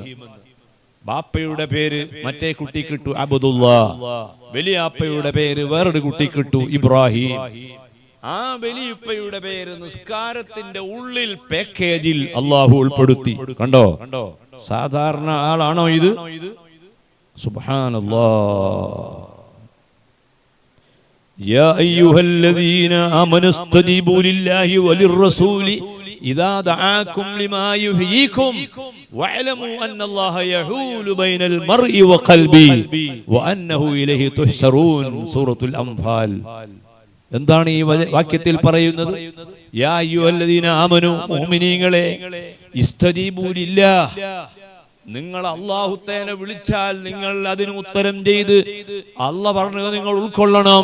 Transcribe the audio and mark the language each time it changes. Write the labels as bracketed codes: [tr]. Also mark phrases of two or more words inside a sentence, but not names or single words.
[ml] ബാപ്പയുടെ പേര് മറ്റേ കുട്ടിക്കിട്ടു അബ്ദുല്ലാഹ്, വലിയാപ്പയുടെ പേര് വേറൊരു കുട്ടിക്കിട്ടു ഇബ്രാഹിം. ആ വലിയുപ്പയുടെ പേര് നിസ്കാരത്തിന്റെ ഉള്ളിൽ പാക്കേജിൽ അള്ളാഹു ഉൾപ്പെടുത്തി. കണ്ടോ, സാധാരണ ആളാണോ ഇത്? സുബ്ഹാനല്ലാഹ്. [ar] يا أيها الذين آمنوا استجيبوا لله وللرسول إذا دعاكم لما يحييكم واعلموا أن الله يحول بين المرء وقلبه وأنه إليه تحشرون. [ml] സൂറത്തുൽ അംഫാൽ. എന്താണ് ഈ വാക്യത്തിൽ പറയുന്നത്? [ar] يا أيها الذين آمنوا, [ml] മുഅ്മിനീങ്ങളെ, [ar] استجيبوا لله, [ml] നിങ്ങൾ അല്ലാഹു തആല വിളിച്ചാൽ നിങ്ങൾ അതിന് ഉത്തരം ചെയ്ത് അല്ലാഹ് പറഞ്ഞത് നിങ്ങൾ ഉൾക്കൊള്ളണം.